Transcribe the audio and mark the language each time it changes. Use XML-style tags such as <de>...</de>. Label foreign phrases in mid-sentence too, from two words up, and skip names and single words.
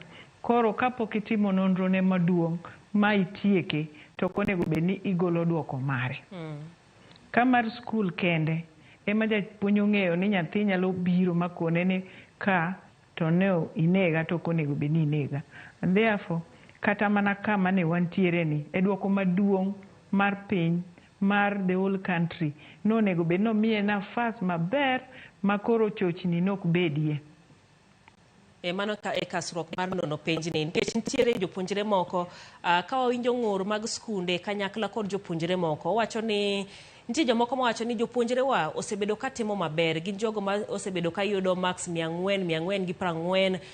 <luo>Koro kapok itimo nonro ne maduong' ma itieke to onego bed ni igolo duoko mare. Kamar skul kende ema japuonj ong'eyo ni nyathi nyalo biro makone ni ka to ne inega to onego bed ni inega.</luo> <en>And therefore</en> <luo>kata mana kama ne wantiere ni e duoko maduong' mar piny mar</luo> <en>the whole country</en> <luo>nonego bed no miye nafas maber makoro chochni nok bedie. Mano e kasruok mar nono penj ni nikech nitiere jopuonjre moko ka wawinjo ng'ur mag skunde kanyakla kod jopuonjre moko wacho ni nitie jomoko mawacho ni jopuonjre wa osebedo ka timo maber, gin jogo ma osebedo ka yudo max 400, 440</luo>